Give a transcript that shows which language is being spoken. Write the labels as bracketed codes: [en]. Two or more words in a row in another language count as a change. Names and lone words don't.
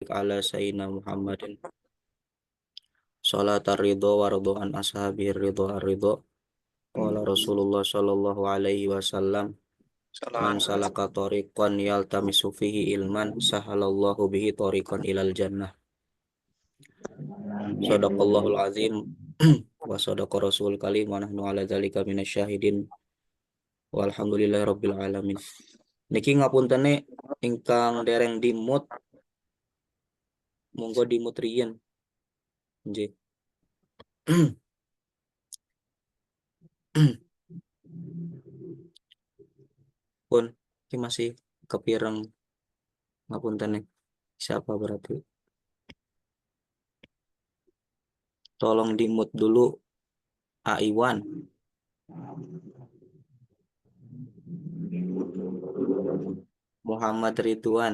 [ar] على سيدنا محمد صلاة الرضا ورضا عن أصحاب الرضا الرضا. قال رسول الله صلى الله عليه وسلم من سلك طريقا يلتمس فيه علما سهل الله به طريقا إلى الجنة. صدق الله العظيم وصدق رسول كليم ونحن على ذلك من الشاهدين والحمد لله رب العالمين. [jv] Niki ngapuntene ingkang dereng dimut, monggo dimut riyen. Nggih. Pun iki masih kepireng ngapuntene. [id] Siapa berarti? Tolong dimut dulu Aiwan. Muhammad Ridwan.